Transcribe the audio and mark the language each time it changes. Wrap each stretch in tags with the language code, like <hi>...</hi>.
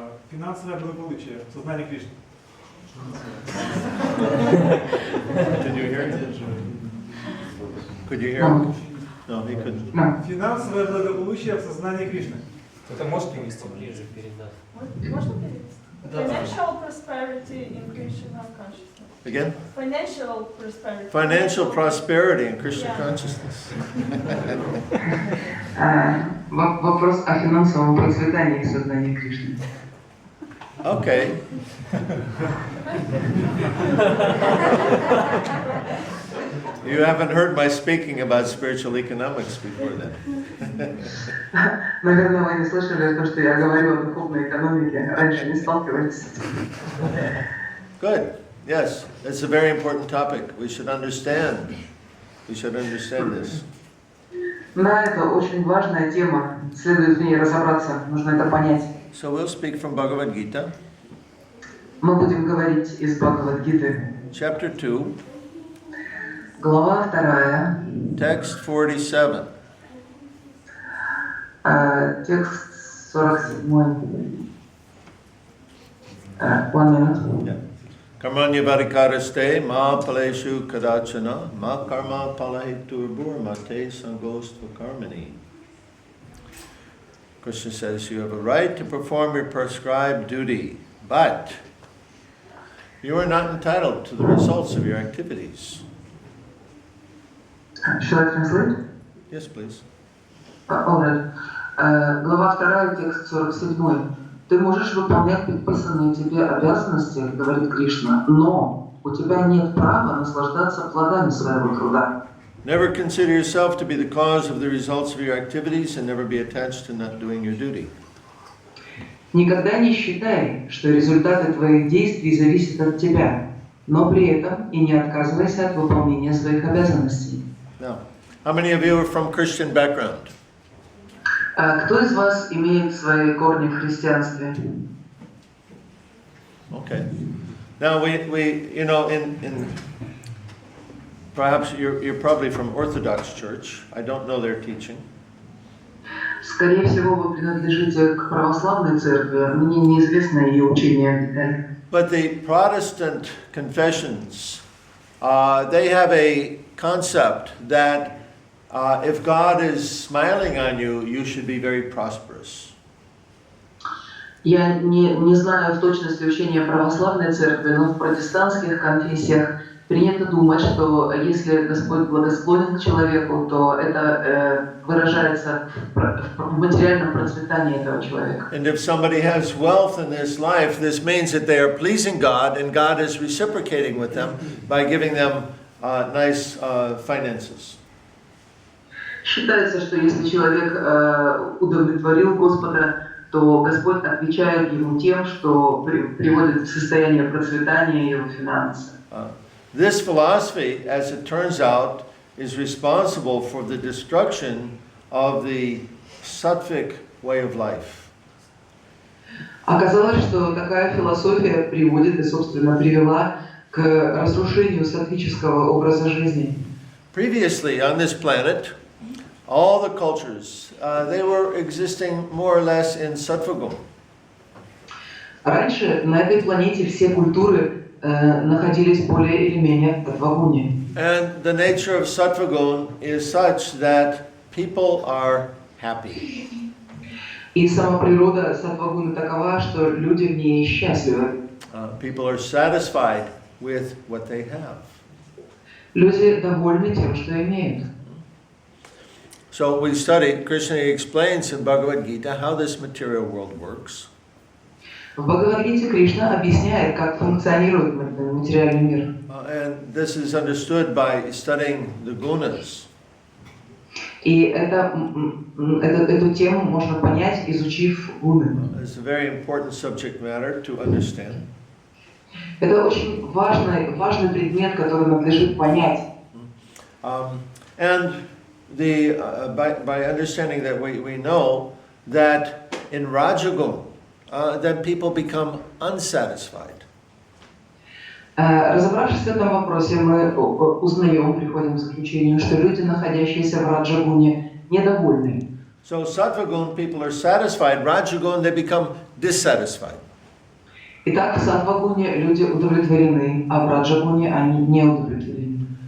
<ru>Финансовое благополучие, сознание Кришны.</ru> <en>Did you hear it? Could you hear it? No, he couldn't.</en> <ru>Финансовое благополучие в сознании Кришны. Это можешь перевести ближе перед нас? Можно перевести?</ru> <en>Financial prosperity in Krishna consciousness. Again? Financial prosperity. Financial prosperity in Krishna consciousness.</en> <ru>Вопрос о финансовом процветании в сознании Кришны.</ru> <en>Okay. You haven't heard my speaking about spiritual economics before then.</en> <ru>Наверное, вы не слышали то, что я говорю о духовной экономике. Раньше не сталкивались с этим.</ru> <en>Good. Yes, it's a very important topic. We should understand. We should understand this.</en> <ru>Да, это очень важная тема. Следует в ней разобраться. Нужно это понять.</ru> <en>So we'll speak from Bhagavad Gita.</en> <ru>Мы будем говорить из Бхагавад-гиты.</ru> <en>Chapter 2.</en> <ru>Глава 2.</ru> <en>Text 47.</en> <ru>Текст 47.</ru> <en>1 minute. Yeah.</en> <sa>Karmanya varikaraste ma paleshu kadachana ma karma palahitur mate sangostva karmani.</sa> <en>Krishna says you have a right to perform your prescribed duty, but you are not entitled to the results of your activities. Should I translate? Yes, please. Alright.</en> <ru>Глава 2, текст 47. Ты можешь выполнять предписанные тебе обязанности, говорит Кришна, но у тебя нет права наслаждаться плодами своего труда.</ru> <en>Never consider yourself to be the cause of the results of your activities and never be attached to not doing your duty.</en> <ru>Никогда не считай, что результаты твоих действий зависят от тебя, но при этом и не отказывайся от выполнения своих обязанностей.</ru> <en>Now, how many of you are from Christian background?</en> <ru>Кто из вас имеет свои корни в христианстве?</ru> <en>Okay. Now we you know in perhaps you're probably from Orthodox Church. I don't know their teaching.</en> <ru>Скорее всего, вы принадлежите к православной церкви. Мне неизвестно ее учение в деталях.</ru> <en>But the Protestant confessions, they have a concept that if God is smiling on you, you should be very prosperous.</en> <ru>Я не знаю в точности учения православной церкви, но в протестантских конфессиях принято думать, что если Господь благосклонен к человеку, то это выражается в материальном процветании этого человека.</ru> <en>And if somebody has wealth in this life, this means that they are pleasing God, and God is reciprocating with them by giving them nice finances.</en> <ru>Считается, что если человек удовлетворил Господа, то Господь отвечает ему тем, что приводит в состояние процветания его финансы.</ru> <en>This philosophy, as it turns out, is responsible for the destruction of the sattvic way of life.</en> <ru>Оказалось, что такая философия приводит и, собственно, привела к разрушению саттвического образа жизни.</ru> <en>Previously on this planet, all the cultures, they were existing more or less in sattva-gun.</en> <ru>Раньше на этой планете все культуры находились более или менее в саттва-гуне.</ru> <en>And the nature of sattva-gun is such that people are happy.</en> <ru>И сама природа саттва-гуны такова, что люди в ней счастливы.</ru> <en>People are satisfied with what they have.</en> <ru>Люди довольны тем, что имеют.</ru> <en>So we study, Krishna explains in Bhagavad Gita how this material world works.</en> <ru>В Бхагавад-гите Кришна объясняет, как функционирует материальный мир.</ru> <en>And this is understood by studying the gunas.</en> <ru>И эту тему можно понять, изучив гуны.</ru> <en>It's a very important subject matter to understand.</en> <ru>Это очень важный предмет, который надлежит понять.</ru> <en>And by understanding that we know that in Rajagun, then people become unsatisfied.</en> <ru>Разобравшись в этом вопросе, мы узнаем, приходим к заключению, что люди, находящиеся в Раджагуне, недовольны.</ru> <en>So Sattva-gun people are satisfied. Rajagun they become dissatisfied.</en> <ru>Итак, в Саттва-гуне люди удовлетворены, а в Раджагуне они не удовлетворены.</ru>